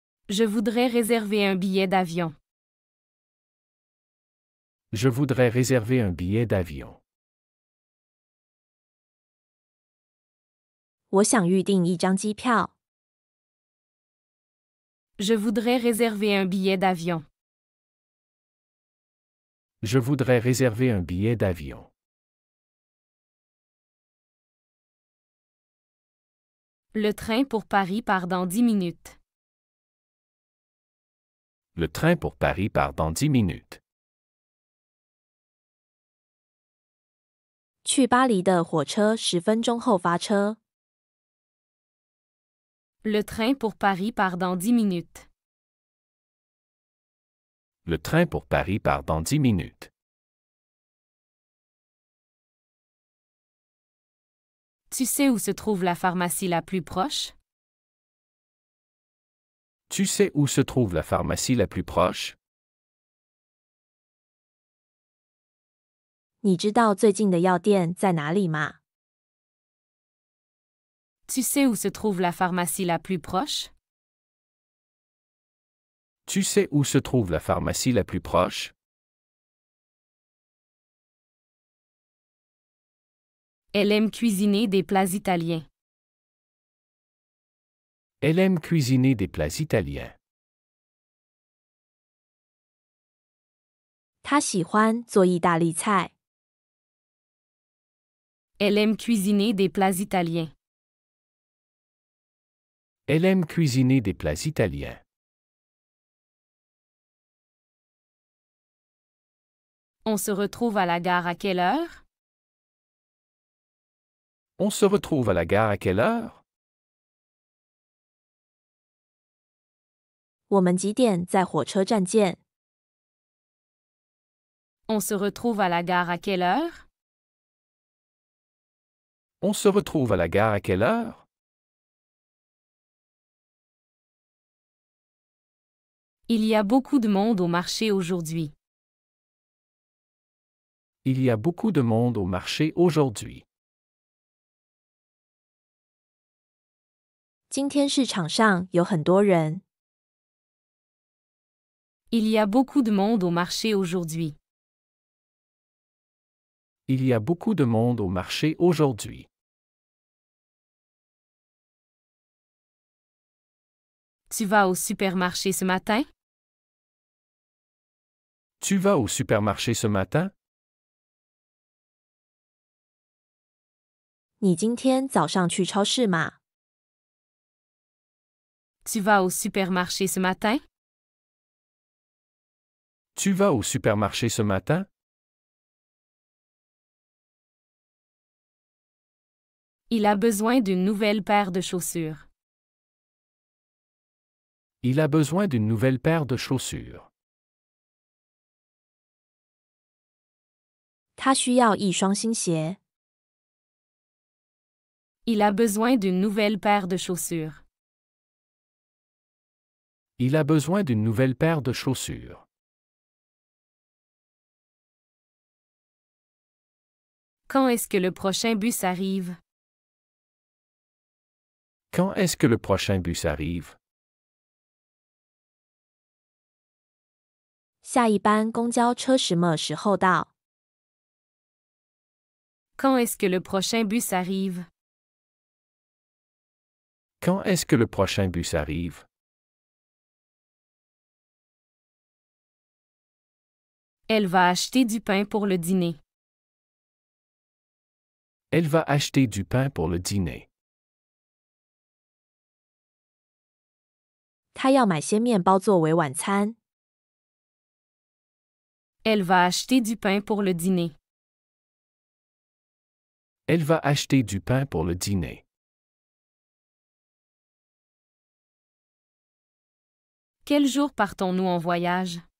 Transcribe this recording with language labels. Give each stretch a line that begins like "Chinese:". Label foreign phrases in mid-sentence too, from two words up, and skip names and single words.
French: Je voudrais réserver un billet d'avion. Je voudrais réserver un billet d'avion.
Chinese: 我想预订一张机票。
French: Je voudrais réserver un billet d'avion. Je voudrais réserver un billet d'avion. Le train pour Paris part dans 10 minutes. Le train pour Paris part dans 10 minutes.
Chinese: 去巴黎的火车10分钟后发车。
French: Le train pour Paris part dans 10 minutes. Le train pour Paris part dans 10 minutes. Tu sais où se trouve la pharmacie la plus proche? Tu sais où se trouve la pharmacie la plus proche?
Chinese: 你知道最近的药店在哪里吗？
French: Tu sais où se trouve la pharmacie la plus proche? Tu sais où se trouve la pharmacie la plus proche? Elle aime cuisiner des plats italiens. Elle aime cuisiner des plats italiens.
Chinese: 他喜欢做意大利菜。
French: Elle aime cuisiner des plats italiens. Elle aime cuisiner des plats italiens. On se retrouve à la gare à quelle heure? On se retrouve à la gare à quelle heure?
Chinese: 我们几点在火车站见？
French: On se retrouve à la gare à quelle heure? On se retrouve à la gare à quelle heure? Il y a beaucoup de monde au marché aujourd'hui. Il y a beaucoup de monde au marché aujourd'hui.
Chinese: 今天市场上有很多人。
French: Il y a beaucoup de monde au marché aujourd'hui. Il y a beaucoup de monde au marché aujourd'hui. Tu vas au supermarché ce matin? Tu vas au supermarché ce matin?
Chinese: 你今天早上去超市吗？
French: Tu vas au supermarché ce matin? Tu vas au supermarché ce matin? Il a besoin d'une nouvelle paire de chaussures. Il a besoin d'une nouvelle paire de chaussures.
Chinese: 他需要一双新鞋。
French: Il a besoin d'une nouvelle paire de chaussures. Il a besoin d'une nouvelle paire de chaussures. Quand est-ce que le prochain bus arrive? Quand est-ce que le prochain bus arrive?
Chinese: 下一班公交车什么时候到？
French: Quand est-ce que le prochain bus arrive? Quand est-ce que le prochain bus arrive? Elle va acheter du pain pour le dîner. Elle va acheter du pain pour le dîner.
Chinese: 他要买些面包作为晚餐。
French: Elle va acheter du pain pour le dîner. Elle va acheter du pain pour le dîner. Quel jour partons-nous en voyage?